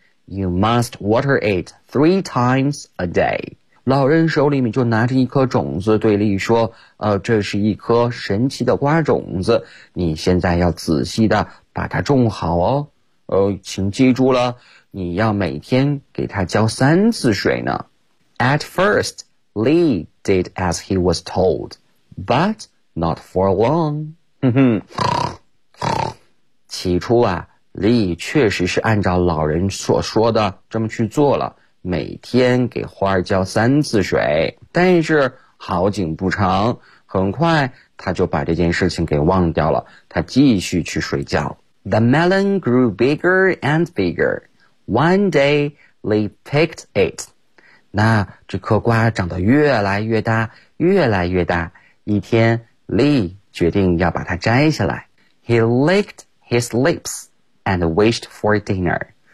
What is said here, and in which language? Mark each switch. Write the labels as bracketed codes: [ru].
[en] You must water it 3 times a day. [zh] 老人手里面就拿着一颗种子对利说，这是一颗神奇的瓜种子，你现在要仔细的把它种好哦。请记住了，你要每天给它浇3次水呢。 [en] At first, Lee did as he was told, but not for long. [zh] 起初啊，Lee 确实是按照老人所说的这么去做了。每天给花儿浇3次水，但是好景不长，很快他就把这件事情给忘掉了，他继续去睡觉。 [en] The melon grew bigger and bigger. One day, Lee picked it. [zh] 那这颗瓜长得越来越大，越来越大。一天 ,Lee 决定要把它摘下来。 [en] He licked his lips and wished for dinner.